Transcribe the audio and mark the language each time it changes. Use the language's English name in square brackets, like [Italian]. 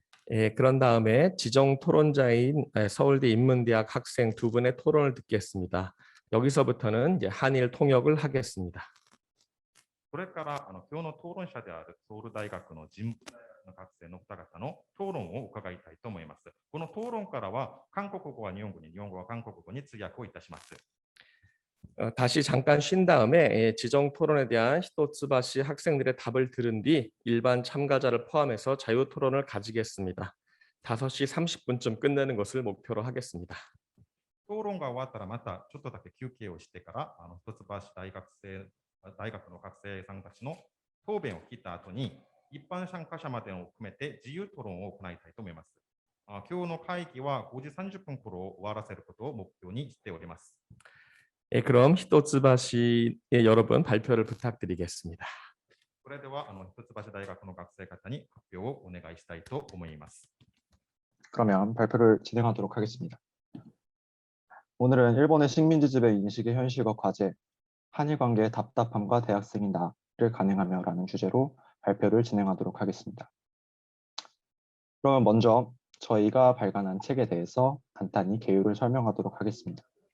[Korean] 예, 그런 다음에 지정 토론자인 서울대 인문대학 학생 두 분의 토론을 듣겠습니다. 여기서부터는 이제 한일 통역을 하겠습니다. [Japanese] それから今日の討論者であるソウル大学の人文の学生の方々の討論を伺いたいと思います。この討論からは韓国語は日本語に、日本語は韓国語に通訳をいたします。 [Korean] 다시 잠깐 쉰 다음에 지정 토론에 대한 히토츠바시 학생들의 답을 들은 뒤 일반 참가자를 포함해서 자유 토론을 가지겠습니다. 5시 30분쯤 끝내는 것을 목표로 하겠습니다. [Japanese] 討論が終わったらまたちょっとだけ休憩をしてから一橋大学の学生さんたちの答弁を聞いた後に一般参加者までを含めて自由討論を行いたいと思います。今日の会議は5時30分頃終わらせることを目標にしております。 [Korean] 예, 그럼 히토츠바시의 여러분 발표를 부탁드리겠습니다. [Japanese] それでは一橋大学の学生方に発表をお願いしたいと思います。 [Korean] 그러면 발표를 진행하도록 하겠습니다. 오늘은 일본의 식민지지배 인식의 현실과 과제, 한일 관계의 답답함과 대학생인 나를 가능하며라는 주제로 발표를 진행하도록 하겠습니다. 그러면 먼저 저희가 발간한 책에 대해서 간단히 개요를 설명하도록 하겠습니다.